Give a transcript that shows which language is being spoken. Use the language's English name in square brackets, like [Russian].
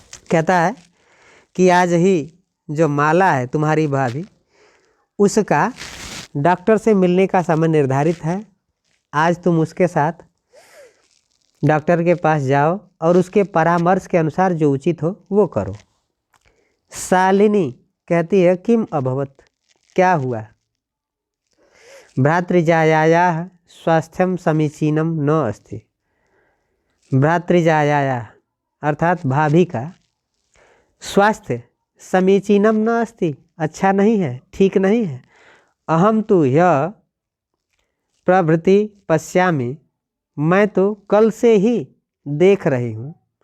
[Hindi] कहता है कि आज ही जो माला है तुम्हारी भाभी, उसका डॉक्टर से मिलने का समय निर्धारित है। आज तुम उसके साथ डॉक्टर के पास जाओ और उसके परामर्श के अनुसार जो उचित हो वो करो। शालिनी कहती है [Sanskrit] किम अभवत, [Hindi] क्या हुआ। [Sanskrit] भ्रातृजायायाः स्वास्थ्यम समीचीनम न अस्ति। भ्रातृजायायाः [Hindi] अर्थात भाभी का स्वास्थ्य [Sanskrit] समीचीनम न अस्ति, [Hindi] अच्छा नहीं है, ठीक नहीं है। [Sanskrit] अहम [Hindi] तो [Sanskrit] यह प्रभृति पश्यामि, [Hindi] मैं तो कल से ही देख रही हूँ।